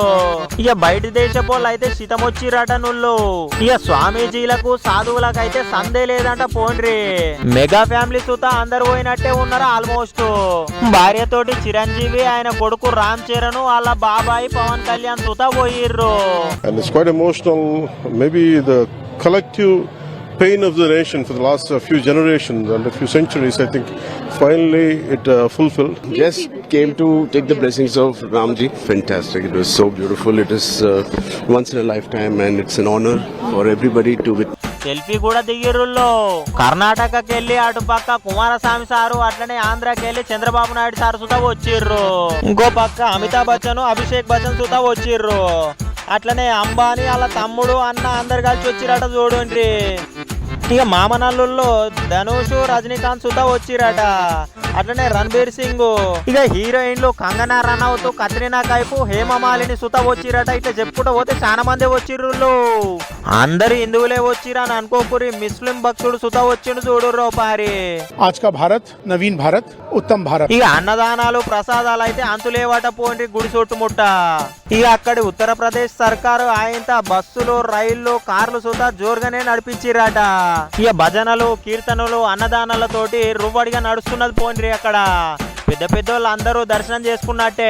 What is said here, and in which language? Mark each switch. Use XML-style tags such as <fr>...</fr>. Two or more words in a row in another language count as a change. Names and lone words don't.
<te>ఇక బయట దేశపోళ్ళు అయితే శితమొచ్చిరట నుళ్ళు. ఇక స్వామీజీలకు, సాధువులకు అయితే సందే లేదంట పోండ్రి. మెగా ఫ్యామిలీ సుత అందరు పోయినట్టే ఉన్నారు ఆల్మోస్ట్. భార్యతోటి చిరంజీవి, ఆయన కొడుకు రామ్ చరణ్, వాళ్ళ బాబాయి పవన్ కళ్యాణ్ సుత పోయిర్రు.</te> <en>And it's quite emotional. Maybe the collective pain of the nation for the last few generations and a few centuries, I think finally it fulfilled. Just came to take the blessings of Ramji. Fantastic. It was so beautiful. It is once in a lifetime and it's an honor for everybody to witness.</en> <te>సెల్ఫీ కూడా దిగిర్రుల్లో. కర్ణాటకకి వెళ్ళి అటు పక్క కుమారస్వామి సారు, అట్లనే ఆంధ్రాకి వెళ్ళి చంద్రబాబు నాయుడు సారు సుతా వచ్చిర్రు. ఇంకో పక్క అమితాబ్ బచ్చన్, అభిషేక్ బచ్చన్ సుతా వచ్చిర్రు. అట్లనే అంబానీ, వాళ్ళ తమ్ముడు, అన్న అందరు కలిసి వచ్చిరట చూడండి. ఇక మామనల్లుల్లో ధనుష్, రజనీకాంత్ సుతా వచ్చిరట. అట్లనే రణబీర్ సింగ్, ఇక హీరోయిన్లు కంగనా రనౌత్, కత్రినా కైఫ్, హేమమాలిని సుతా వచ్చిరట. ఇట్లా చెప్పుకుంటూ పోతే చాలా మంది వచ్చిర్రు. అందరు హిందువులే వచ్చిరని అనుకోకురి, ముస్లిం భక్తుడు సుతా వచ్చిండు చూడుర్రో పారి.</te> <hi>आज का भारत नवीन भारत उत्तम भारत.</hi> <te>ఇక అన్నదానాలు, ప్రసాదాలు అయితే అంతులేవట పోండి గుడి చుట్టుముట్ట. ఇక అక్కడి ఉత్తరప్రదేశ్ సర్కారు ఆయనత బస్సులు, రైళ్లు, కార్లు సుతా జోరుగానే నడిపించిరట. ఇక భజనలు, కీర్తనలు, అన్నదానాలతోటి రువ్వడిగా నడుస్తున్నది పోండ్రి. అక్కడ పెద్ద పెద్దోళ్ళు అందరూ దర్శనం చేసుకున్నట్టే.</te>